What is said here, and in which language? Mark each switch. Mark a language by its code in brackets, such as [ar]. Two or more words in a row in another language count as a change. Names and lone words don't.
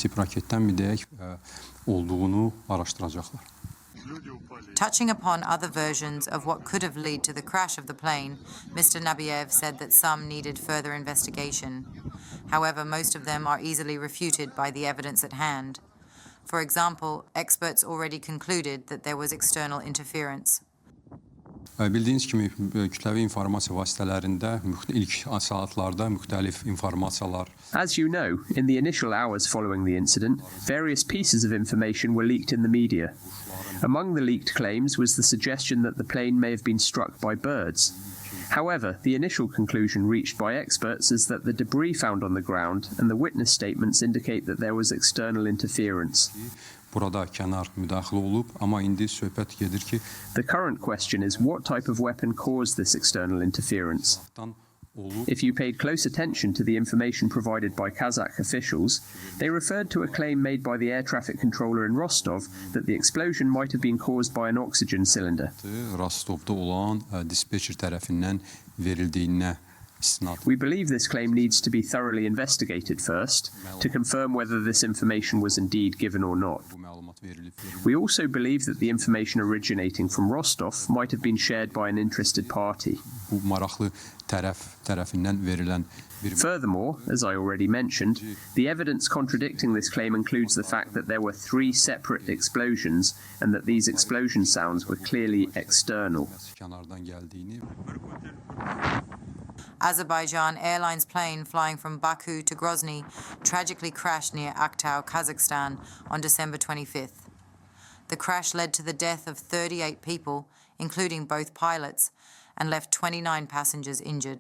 [en] Touching upon other versions of what could have led to the crash of the plane, Mr. Nabiev said that some needed further investigation. However, most of them are easily refuted by the evidence at hand. For example, experts already concluded that there was external interference. [az] Bildiyiniz kimi kütləvi informasiya vasitələrində ilk saatlarda müxtəlif informasiyalar. [en] As you know, in the initial hours following the incident, various pieces of information were leaked in the media. Among the leaked claims was the suggestion that the plane may have been struck by birds. However, the initial conclusion reached by experts is that the debris found on the ground and the witness statements indicate that there was external interference. [az] Burada kənar müdaxilə olub, amma indi söhbət gedir ki, [en] The current question is what type of weapon caused this external interference? If you paid close attention to the information provided by Kazakh officials, they referred to a claim made by the air traffic controller in Rostov that the explosion might have been caused by an oxygen cylinder. [az] Rostovda olan dispatcher tərəfindən verildiyinə istinad. [en] We believe this claim needs to be thoroughly investigated first to confirm whether this information was indeed given or not. [az] Bu məlumat verilib. [en] We also believe that the information originating from Rostov might have been shared by an interested party. [az] Bu maraqlı tərəfindən verilən bir. [en] Furthermore, as I already mentioned, the evidence contradicting this claim includes the fact that there were 3 separate explosions and that these explosion sounds were clearly external. [az] Kənardan gəldiyini. [en] Azerbaijan Airlines plane flying from Baku to Grozny tragically crashed near Aktau, Kazakhstan on December 25th. The crash led to the death of 38 people, including both pilots, and left 29 passengers injured.